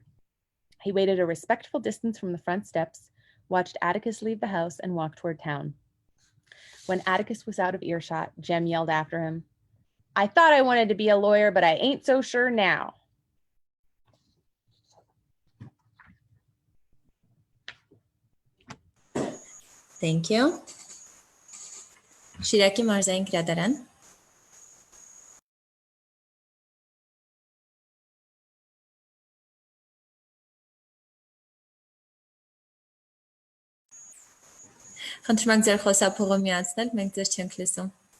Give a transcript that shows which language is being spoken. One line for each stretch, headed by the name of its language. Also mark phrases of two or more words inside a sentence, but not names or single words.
English: He waited a respectful distance from the front steps, watched Atticus leave the house, and walked toward town. When Atticus was out of earshot, Jem yelled after him, I thought I wanted to be a lawyer, but I ain't so sure now. Thank you.
Armenian: Շիրակի մարզային գրադարան. Խնդրում ենք ձեր խոսափողը միացնել, մենք ձեզ չենք լսում.